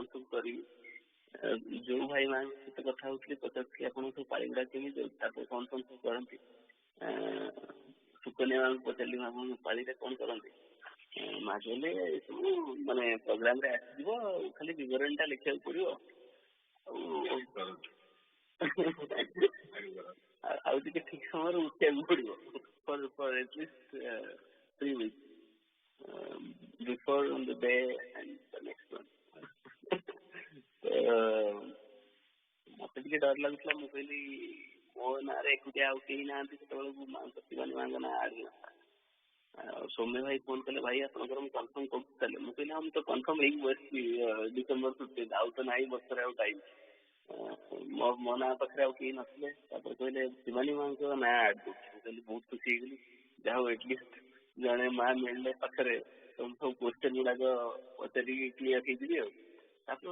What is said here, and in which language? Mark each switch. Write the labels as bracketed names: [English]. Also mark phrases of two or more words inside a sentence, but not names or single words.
[Odia] ସବୁ କରିବି ଯୋଉ ଭାଇ ମାନଙ୍କ ସହିତ କଥା ହଉଥିଲି ପଚାରୁଥିଲି ଆପଣଙ୍କ ସବୁ ପାଳି ଗୁଡା କେମିତି ତାପରେ କଣ କଣ ସବୁ କରନ୍ତି ସୁକନ୍ୟା ମାନଙ୍କୁ ପଚାରିଲି ଆପଣଙ୍କ ପାଳିରେ କଣ କରନ୍ତି ମା କହିଲେ ସବୁ ମାନେ ପ୍ରୋଗ୍ରାମ ରେ ଆସିଯିବ ଖାଲି ବିବରଣୀ ଟା ଲେଖିବାକୁ ପଡିବ ଆଉ ଟିକେ ଠିକ ସମୟରେ ଉଠିବାକୁ ପଡିବ [English] for at least 3 weeks before on the day and the next one [Odia] ମତେ ଟିକେ ଡର ଲାଗୁଥିଲା ମୁଁ କହିଲି ମୋ ନାଁରେ ଏକୁଟିଆ ଆଉ କେହି ନାହାନ୍ତି ସେତେବେଳକୁ ଶିବାନୀ ମାଙ୍କ ନାଁ ଆଡ ହେଇନଥିଲା ଆଉ ସୌମ୍ୟ ଭାଇ ଫୋନ କଲେ ଭାଇ ଆପଣଙ୍କର ମୁଁ କନଫର୍ମ କରୁଛି ତାହେଲେ ମୁଁ କହିଲି ହଁ ମୁଁ ତ କନଫର୍ମ ହେଇକି ବସିଛି December 15 ଆଉ ତ ନାହିଁ ବର୍ଷରେ ଆଉ ଟାଇମ ମୋ ନାଁ ପାଖରେ ଆଉ କେହି ନଥିଲେ ତାପରେ କହିଲେ ଶିବାନୀ ମାଙ୍କ ନାଁ ଆଡ କରୁଛି ମୁଁ କହିଲି ବହୁତ ଖୁସି ହେଇଗଲି ଯାହା ହଉ ଏଟଲିଷ୍ଟ ଜଣେ ମା ମିଳିଲେ ପାଖରେ ସବୁ କ୍ୱେଶ୍ଚନ ଗୁଡାକ ପଚାରିକି କ୍ଲିୟର ହେଇଯିବି ଆଉ ତାପରେ